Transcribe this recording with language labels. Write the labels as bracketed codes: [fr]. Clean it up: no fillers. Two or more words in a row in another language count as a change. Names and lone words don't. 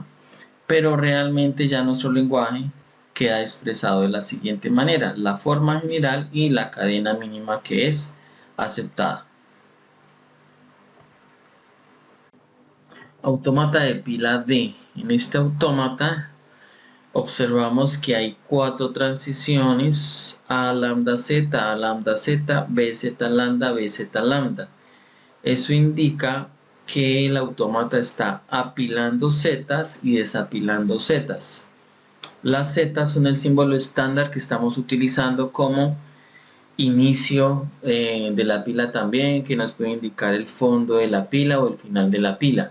[es] Pero realmente ya nuestro lenguaje queda expresado de la siguiente manera: la forma general y la cadena mínima que es aceptada. Autómata de pila D. En este autómata observamos que hay 4 transiciones: A lambda Z, A lambda Z, B Z lambda, B Z lambda. Eso indica que el autómata está apilando zetas y desapilando zetas. Las zetas son el símbolo estándar que estamos utilizando como inicio de la pila también, que nos puede indicar el fondo de la pila o el final de la pila.